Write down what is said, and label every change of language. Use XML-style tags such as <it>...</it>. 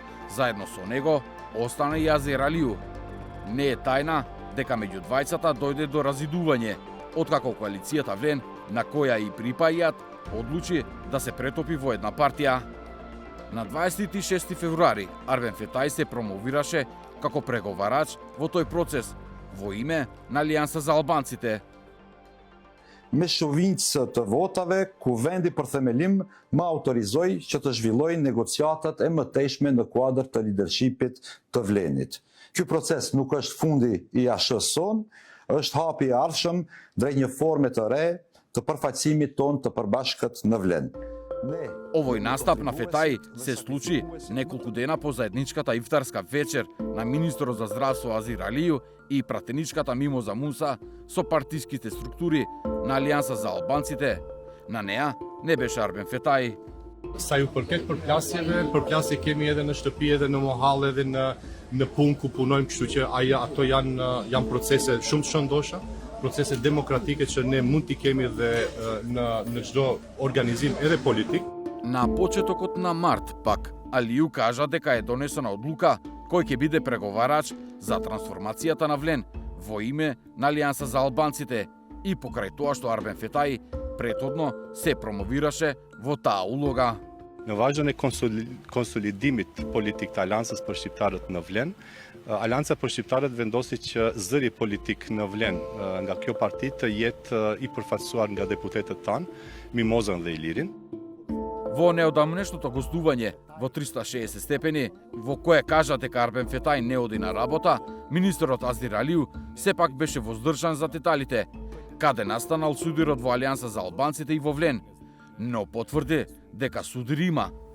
<mk>Заедно со него остана и Азер Алију. Не е тајна дека меѓу двајцата дојде до разидување, откако коалицијата Влен, на која и припајат, одлучи да се претопи во една партија. На 26 февруари Арбен Фетај се промовираше како преговарач во тој процес во име на Алијанса за албанците.</mk> <sq>Me shovincë të votave, ku vendi për themelim më autorizoi që të zhvillojë negociatat e mëtejshme në kuadër të lidershipit të Vlenit. Ky proces nuk është fundi i ASH-s son, është hapi i ardhshëm drejt një forme të re të përfaqësimit ton të përbashkët në Vlen.</sq> <mk>Овој настап на Фетај се случи неколку дена по заедничката ифтарска вечер на министерот за здравство Азер Алију и пратеничката Мимоза Муса со партиските структури на Алијанса за албанците. На неа не беше Арбен Фетај.</mk> <sq>Sa ju përket përplasje kemi edhe në shtëpi edhe në mohall edhe në punë ku punojmë, kështu që ato janë procese shumë të shëndosha, procese demokratike që ne mund t'i kemi edhe në çdo organizim edhe politik.</sq> <mk>На почетокот на март пак Алију кажа дека е донесена одлука кој ќе биде преговарач за трансформацијата на Влен во име на Алијанса за албанците и покрај тоа што Арбен Фетај претhodно се промовираше во таа улога.</mk> <sq>Në vazhdon e konsolidimit politik të Aleancës për shqiptarët në Vlen, Aleanca për shqiptarët vendosi që zëri politik në Vlen nga kjo parti të jetë i përfaqësuar nga deputetët tanë, Mimozën dhe Ilirin.</sq> <mk>Во неодамнешното гостување во 360 степени, во кое кажа дека Арбен Фетај не оди на работа, министерот Азер Алију сепак беше воздржан за деталите, каде настанал судирот во Алијанса за албанците и во Влен, но потврди дека судир има.</mk>